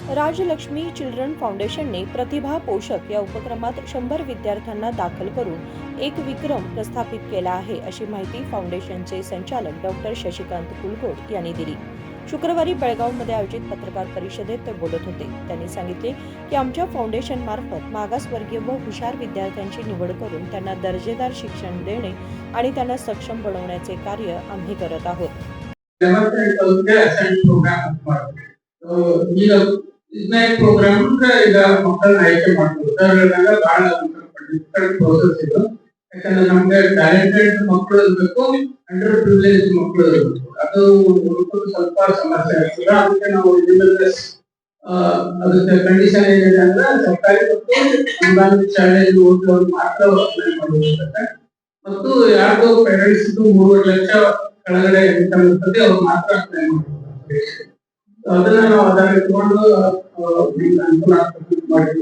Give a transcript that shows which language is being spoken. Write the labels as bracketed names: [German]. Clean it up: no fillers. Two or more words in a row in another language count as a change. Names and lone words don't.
[Marathi] राजलक्ष्मी चिल्ड्रन फाउंडेशनने प्रतिभा पोषक या उपक्रमात 100 विद्यार्थ्यांना दाखल करून एक विक्रम प्रस्थापित केला आहे, अशी माहिती फाउंडेशनचे संचालक डॉक्टर शशिकांत कुलकोट यांनी दिली। शुक्रवारी बेळगावमध्ये आयोजित पत्रकार परिषदेत ते बोलत होते। त्यांनी सांगितले की आमच्या फाउंडेशन मार्फत मागासवर्गीय व हुशार विद्यार्थ्यांची निवड करून त्यांना दर्जेदार शिक्षण देणे आणि त्यांना सक्षम बनवण्याचे कार्य आम्ही करत आहोत। [Kannada] ಇದನ್ನ ಪ್ರೋಗ್ರಾಮ್ ಈಗ ಮಕ್ಕಳನ್ನ ಆಯ್ಕೆ ಮಾಡ್ತಾರೆ ಉದಾಹರಣೆಗೆ ಬಹಳ [English] difficult process [Kannada] ಇದು ಯಾಕಂದ್ರೆ ನಮ್ಗೆ ಟ್ಯಾಲೆಂಟೆಡ್ ಮಕ್ಕಳು ಇರಬೇಕು [English] under privilege [Kannada] ಮಕ್ಕಳು ಇರಬೇಕು ಅದು ಸ್ವಲ್ಪ ಸಮಸ್ಯೆ ಆಗ್ತದೆ ಅದಕ್ಕೆ ನಾವು ಅದಕ್ಕೆ ಕಂಡೀಷನ್ ಏನಿದೆ ಅಂದ್ರೆ ಸರ್ಕಾರಿ ಮತ್ತು ಅನುದಾನಿತ ಶಾಲೆಯಲ್ಲಿ ಓದುವವರು ಮಾತ್ರ ಅಪ್ಲೈ ಮಾಡಬೇಕಾಗುತ್ತೆ ಮತ್ತು ಯಾರ್ದು ಪೇರೆಂಟ್ಸ್ 3 ಲಕ್ಷ ಕೆಳಗಡೆ ಇನ್ಕಮ್ ಇರ್ತದೆ ಅವ್ರು ಮಾತ್ರ ಅಪ್ಲೈ ಮಾಡಬೇಕು ಅದನ್ನ ನಾವು ಆಧಾರ ಇಟ್ಕೊಂಡು ಅನುಕೂಲ ಮಾಡಿದ್ವಿ।